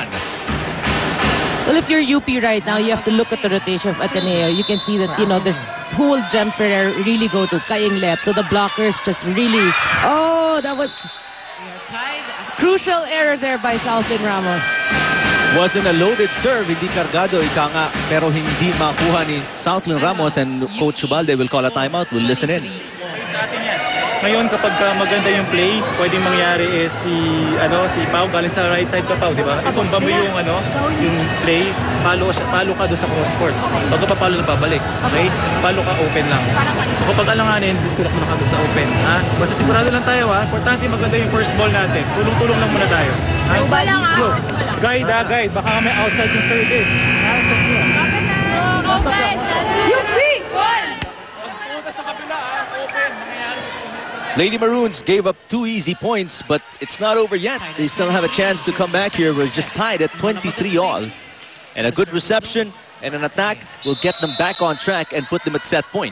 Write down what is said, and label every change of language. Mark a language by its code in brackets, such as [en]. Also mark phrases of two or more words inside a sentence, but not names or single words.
[en] Well, if you're UP right now, you have to look at the rotation of Ateneo. You can see that, you know, the whole Jem Ferrer really go to Kaing left. So the blockers just really... Oh, that was We are tied at crucial error there by Salvin Ramos. Wasn't a loaded serve, [tl] hindi kargado, ika nga, pero hindi makuha ni Southland Ramos, [en] and Coach Ubalde will call a timeout. We'll listen in. [tl] Sa atin yan. Ngayon kapag maganda yung play, pwedeng mangyari is si Pau galing sa [en] right side [tl] ka, Pau, di ba? Itumba mo yung yung play, palo ka doon sa [en] cross court. [tl] Pag papalo na pabalik, okay? Palo ka open lang. So kapag alanganin, tulak mo na ka doon sa open, ha? Basta sigurado lang tayo, ha? Importante maganda yung first ball natin. Tulong-tulong lang muna tayo. Ha? Go. [en] Guide, guide. [tl] Baka may outside yung third eh. [en] Lady Maroons gave up 2 easy points, but it's not over yet. They still have a chance to come back here. We're just tied at 23 all. And a good reception and an attack will get them back on track and put them at set point.